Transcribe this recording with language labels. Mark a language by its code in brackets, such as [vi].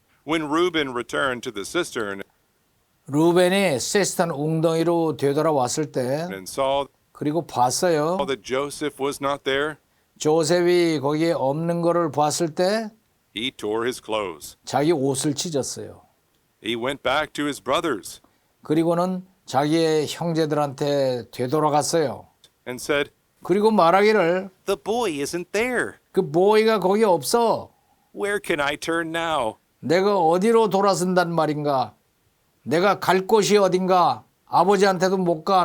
[en] When Reuben returned to the cistern [ko] 루벤이 시스탄 웅덩이로 되돌아왔을 때 [en] and saw [ko] 그리고 봤어요. [en] that Joseph was not there, [ko] 조셉이 거기에 없는 거를 봤을 때 [en] he tore his clothes. [ko] 자기 옷을 찢었어요. [en] He went back to his brothers [ko] 그리고는 자기의 형제들한테 되돌아갔어요. [en] and said, [ko] 그리고 말하기를 [en] "The boy isn't there. [ko] 그 보이가 거기 없어. [en] Where can I turn now?" [ko] 내가 어디로 돌아선단 말인가. 내가 갈 곳이 어딘가. 아버지한테도 못 가.